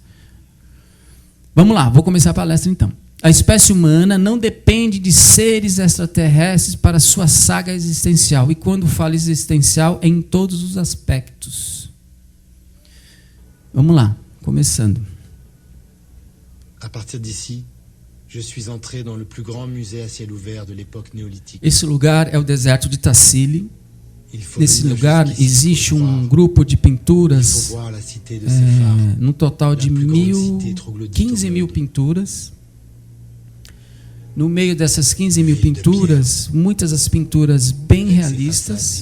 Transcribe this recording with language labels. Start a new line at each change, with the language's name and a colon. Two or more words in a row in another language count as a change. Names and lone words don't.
Portuguese: Vamos lá, vou começar a palestra então. A espécie humana não depende de seres extraterrestres para sua saga existencial. E quando falo existencial, é em todos os aspectos. Vamos lá, começando.
French: À partir d'ici, je suis entré dans le plus grand musée à ciel ouvert de l'époque néolithique.
Portuguese: Esse lugar é o deserto de Tassili. Nesse lugar existe um grupo de pinturas, no total de 15 mil pinturas. No meio dessas 15 mil pinturas, muitas das pinturas bem realistas.